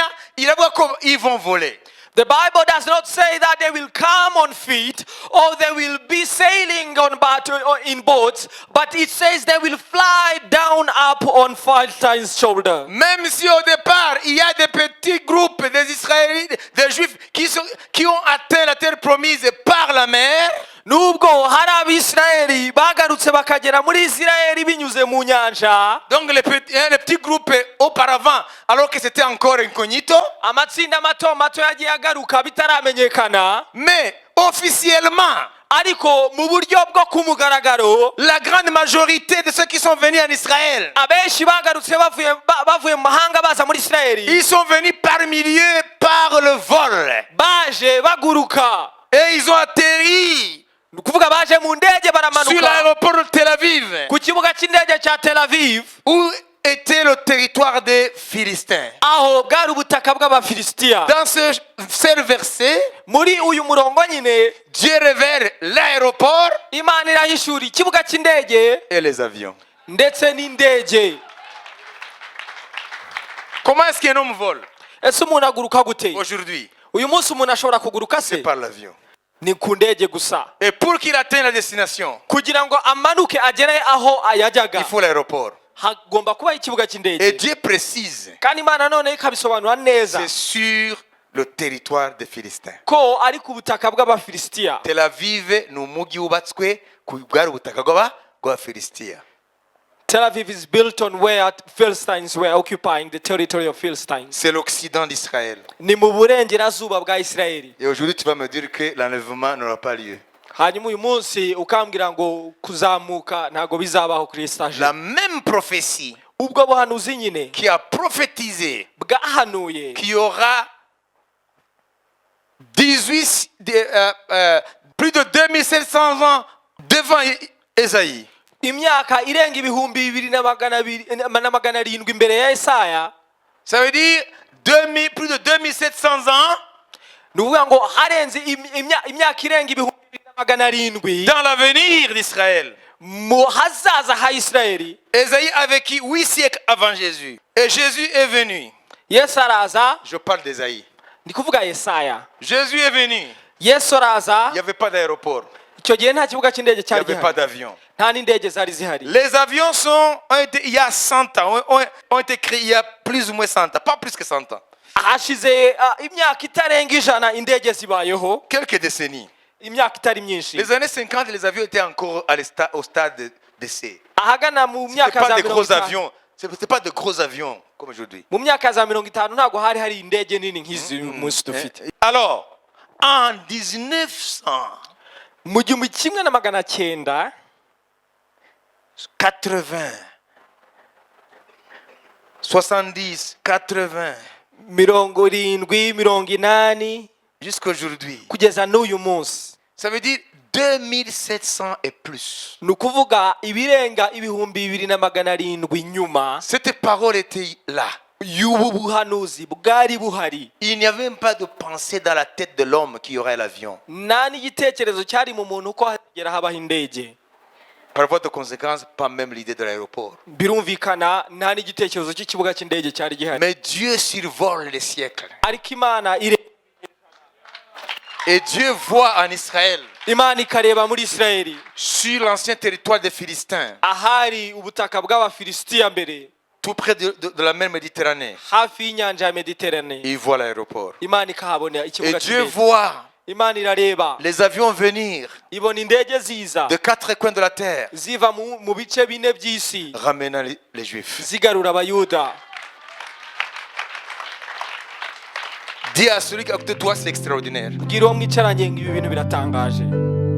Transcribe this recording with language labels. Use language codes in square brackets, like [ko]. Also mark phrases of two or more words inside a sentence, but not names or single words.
[rw] Iravuga ko [fr] ils vont voler. [en] The Bible does not say that they will come on feet or they will be sailing on in boats, but it says they will fly down up on Philistines' shoulder. [fr] Même si au départ il y a des petits groupes des Israélites, des Juifs qui ont atteint la terre promise par la mer, [rw] Nubwo hari Abisirayeli bagarutse bakagera muri Isirayeli binyuze mu nyanja, [fr] donc les petits groupes auparavant, alors que c'était encore incognito, [rw] amatsinda mato mato yagiye agaruka bitaramenyekana, [fr] mais officiellement, [rw] ariko mu buryo bwo ku mugaragaro [fr] la grande majorité de ceux qui sont venus en Israël, [rw] abenshi bagarutse bavuye mu mahanga baza muri Isirayeli, [fr] ils sont venus par milliers par le vol [rw] baje baguruka, [fr] et ils ont atterri [rw] kuvuga baje mu ndege [fr] sur [rw] baramanuka [fr] l'aéroport de Tel Aviv, [rw] ku kibuga cy'indege cya Tel Aviv, [fr] où était le territoire des Philistins. [rw] aho bwari ubutaka bw'abafilisitiya. [fr] Dans ce seul verset, [rw] Muri uyu murongo nyine [fr] Dieu révèle l'aéroport [rw] Imana irahishura ikibuga cy'indege [fr] et les avions. [rw] ndetse n'indege. [fr] Comment est-ce qu'un homme vole [rw] Ese umuntu aguruka gute? [fr] aujourd'hui? [rw] Uyu munsi umuntu ashobora kuguruka se? [fr] C'est par l'avion. [rw] Ni ku ndege gusa. [fr] Et pour qu'il atteigne la destination, [rw] Kugira ngo amanuke agere aho yajyaga, [fr] il faut l'aéroport. [rw] hagomba kuba ikibuga [fr] Et [rw] cy'indege. [fr] Dieu précise, [rw] Kandi Imana none ikabisobanura neza [fr] c'est sur le territoire des Philistins. [rw] ko ari ku butaka bw'abafilisitiya. Tel Aviv ni umujyi wubatswe ku bwari ubutaka bw'abafilisitiya. [en] Tel Aviv is built on where Philistines were occupying the territory of Philistines. [fr] C'est l'Occident d'Israël. [rw] Ni mu burengerazuba bwa Isirayeli. [fr] Et aujourd'hui, tu vas me dire que l'enlèvement n'aura pas lieu. [rw] Hanyuma uyu munsi ukambwira ngo kuzamuka ntago bizabaho kuri stage. [fr] La même prophétie [rw] Ubwo buhanuzi nyine [fr] qui a prophétisé [rw] bwahanuye [fr] qu'il y aura plus de 2700 ans devant Ésaïe. [rw] imyaka irenga ibihumbi 2,700 imbere ya Yesaya. [fr] Ça veut dire plus de 2700 ans [rw] Ni ukuvuga ngo harenze imyaka irenga ibihumbi 2,700 [fr] dans l'avenir d'Israël. [rw] mu hazaza ha Isirayeli. [fr] Ésaïe a vécu 8 siècles avant Jésus. Et Jésus est venu. [rw] Yesu araza, [fr] Je parle d'Ésaïe. [rw] ndi kuvuga Yesaya. [fr] Jésus est venu. [rw] Yesu araza, [fr] Il n'y avait pas d'aéroport. [rw] icyo gihe nta kibuga cy'indege [fr] Il n'y [rw] cyari [fr] avait pas [rw] gihari, [fr] d'avion. [rw] nta n'indege zari zihari. [fr] Les avions il y a 100 ans, ont été créés il y a plus ou moins 100 ans. Pas plus que 100 ans. [rw] Hashize imyaka itarenga ijana indege zibayeho, [fr] Quelques décennies. [rw] imyaka itari myinshi. [fr] Les années 50, les avions étaient encore au stade d'essai. [rw] Ahagana mu [fr] Ce [rw] myaka [fr] pas [rw] za [fr] de gros [rw] 50, [fr] avions. Ce pas de gros avions comme aujourd'hui. [rw] mu myaka za 50 ntabwo hari indege nini nk'izi uyu munsi dufite. [fr] Alors, en 1900, [rw] Mu 1980 80, 70, 80, 70, 80 [fr] jusqu'aujourd'hui. [rw] kugeza n'uyu munsi, [fr] Ça veut dire 2700 et plus. [rw] ni ukuvuga ibirenga ibihumbi 2,700 nyuma [fr] Cette parole était là. [rw] y'ubu buhanuzi bwari buhari. [fr] Il n'y avait même pas de pensée dans la tête de l'homme qui aurait l'avion. [rw] Nta n'igitekerezo cyari mu muntu ko hagera habaho indege. [fr] Par voie de conséquence, pas même l'idée de l'aéroport. [rw] birumvikana nta n'igitekerezo cy'ikibuga cy'indege cyari gihari [fr] Mais Dieu survole les siècles. [rw] ariko imana [fr] Et Dieu voit en Israël, [rw] imana ikareba muri isirayeli [fr] sur l'ancien territoire des Philistins, [rw] ahari ubutaka bw'abafilisitiya mbere [fr] tout près de la mer Méditerranée. [rw] hafi y'inyanja ya mediterane [fr] Il voit l'aéroport. [rw] imana ikahabonera [fr] Et [rw] ikibuga [fr] Dieu [rw] cy'indege [fr] voit [rw] imana irareba [fr] les avions venir [rw] ibona indege ziza [fr] de quatre coins de la terre, [rw] ziva mu bice bine by'isi [fr] ramenant les Juifs. [rw] zigarura abayuda. [fr] Dis à celui qui est à côté de toi, c'est extraordinaire. [rw] bwira uwo mwicaranye ngo ibi bintu biratangaje.